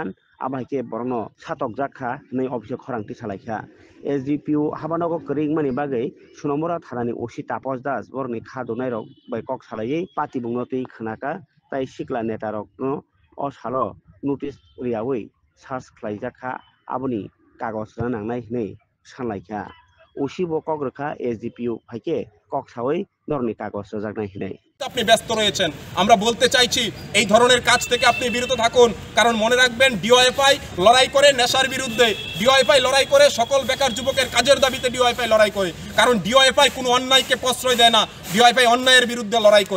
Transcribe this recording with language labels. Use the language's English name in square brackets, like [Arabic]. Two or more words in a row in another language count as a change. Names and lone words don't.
[Bodo] आबाहिके बरनो सातक जाखा नै अफिसआव खरांथि सालायखा SGPU हाबानक करै मानि बागै सुनामरा थानानि ओसि तापस दास बरनि खादनाय रक बाय कक सालायै पार्टी बुंनोतै खनाका ताई सिक्ला नेता रक न अ सालो नोटिस रियावै सार्च खालायजाखा आबनि कागज नांनाय नै सानलायखा ओसि बकक रखा SGPU फाइके कक सावै दरनि कागज रजागनाय हनै [Bangla] আপনি ব্যস্ত রয়েছেন। আমরা বলতে চাইছি এই ধরনের কাজ থেকে আপনি বিরত থাকুন, কারণ মনে রাখবেন ডিওএফআই লড়াই করে নেশার বিরুদ্ধে, ডিওএফআই লড়াই করে সকল বেকার যুবকের কাজের দাবিতে ডিওএফআই লড়াই করে, কারণ ডিওএফআই কোনো অন্যায়কে প্রশ্রয় দেয় না, ডিওএফআই অন্যায়ের বিরুদ্ধে লড়াই করে।